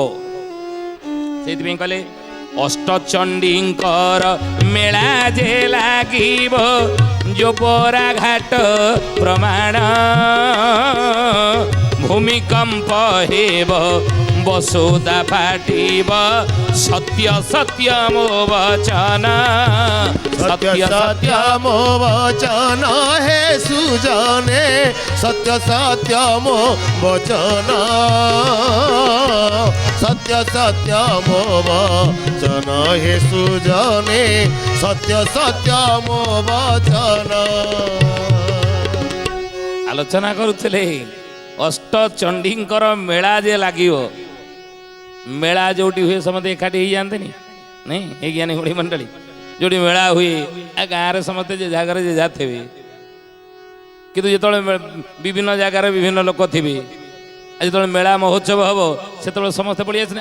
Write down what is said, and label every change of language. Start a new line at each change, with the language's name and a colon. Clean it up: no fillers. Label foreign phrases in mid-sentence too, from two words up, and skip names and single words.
Odia: ସେଇଥିପାଇଁ କହିଲେ ଅଷ୍ଟଚଣ୍ଡୀଙ୍କର ମେଳା ଯେ ଲାଗିବ ଯୋପରା ଘାଟ ପ୍ରମାଣ ଭୂମିକମ୍ପ ହେବ ବସୁଧା ଫାଟିବ ସତ୍ୟ ସତ୍ୟ ମୋ ବଚନ ସତ୍ୟ ସତ୍ୟ ମୋ ବଚନ ହେ ସୁଜନେ ସତ୍ୟ ସତ୍ୟ ମୋ ବଚନ ସତ୍ୟ ସତ୍ୟ ମୋ ବଚନ ହେ ସୁଜନେ ସତ୍ୟ ସତ୍ୟ ମୋ ବଚନ। ଆଲୋଚନା କରୁଥିଲେ ଅଷ୍ଟଚଣ୍ଡୀଙ୍କର ମେଳା ଯେ ଲାଗିବ। ମେଳା ଯୋଉଠି ହୁଏ ସମସ୍ତେ ଏକାଠି ହେଇଯାଆନ୍ତିନି ନାଇଁ, ଏ ଜ୍ଞାନୀ ଗୁଣୀ ମଣ୍ଡଳୀ ଯୋଉଠି ମେଳା ହୁଏ ଗାଁରେ ସମସ୍ତେ ଯେ ଜାଗାରେ ଯେ ଯାହା ଥିବେ, କିନ୍ତୁ ଯେତେବେଳେ ବିଭିନ୍ନ ଜାଗାରେ ବିଭିନ୍ନ ଲୋକ ଥିବେ, ଯେତେବେଳେ ମେଳା ମହୋତ୍ସବ ହେବ ସେତେବେଳେ ସମସ୍ତେ ପଳେଇ ଆସିଲେ।